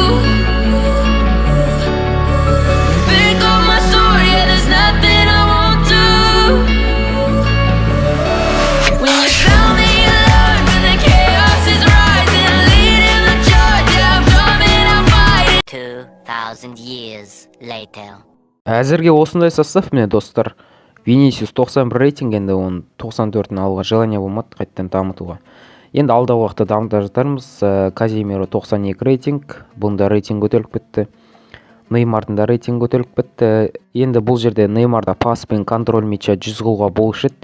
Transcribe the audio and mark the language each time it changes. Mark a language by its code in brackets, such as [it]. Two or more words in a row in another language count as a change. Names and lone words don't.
[en] Pick up my sword, yeah, there's nothing I won't do. When you tell me you love, when the chaos is rising, leading the charge, yeah, I'm coming, I'll fight it. 2000 years later. [kk] Әзірге осындай состав міне достар. Винисиус 91 рейтинг, енді оның 94-ін алуға желание болмады қайттан дамытуға. Енді алдағы уақытта дамыта жатармыз. Казимиро 92 рейтинг, бұның да рейтинг көтеріліп кетті. Неймардың да рейтинг көтеріліп кетті. Енді бұл жерде Неймарда пас пен [ru] контроль мяча [kk] 100 қылуға болушы еді.